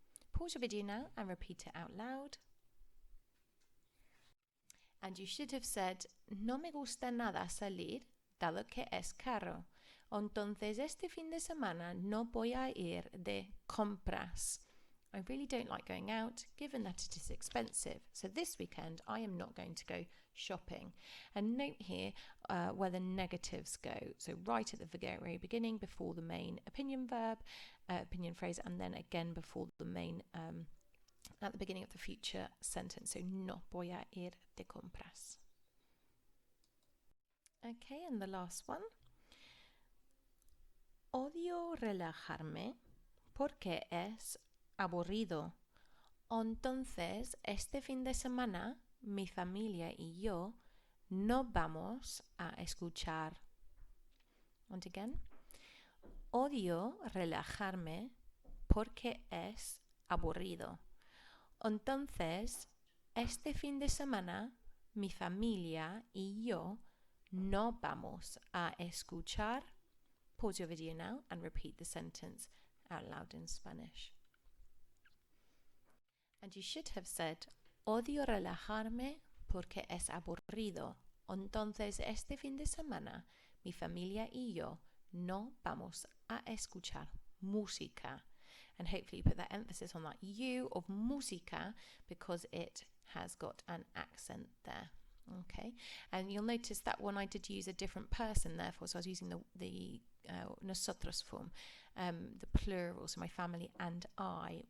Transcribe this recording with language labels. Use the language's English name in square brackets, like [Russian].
[English] Pause your video now and repeat it out loud. And you should have said, [Spanish] no me gusta nada salir, dado que es caro. Entonces, este fin de semana no voy a ir de compras. [English] I really don't like going out, given that it is expensive. So this weekend, I am not going to go shopping. And note here where the negatives go. So right at the very beginning, before the main opinion verb, opinion phrase, and then again before the main, at the beginning of the future sentence. [Spanish] So no voy a ir de compras. [English] Okay, and the last one. [Spanish] Odio relajarme porque es aburrido. Entonces, este fin de semana, mi familia y yo no vamos a escuchar. [English] And again, [Spanish] odio relajarme porque es aburrido. Entonces, este fin de semana, mi familia y yo no vamos a escuchar. [English] Pause your video now and repeat the sentence out loud in Spanish. And you should have said, [Spanish] odio relajarme porque es aburrido. Entonces, este fin de semana, mi familia y yo no vamos a escuchar música. [English] And hopefully you put that emphasis on that U of música because it has got an accent there. Okay, and you'll notice that one I did use a different person, therefore, so I was using the nosotros form, the plural, so my family and I.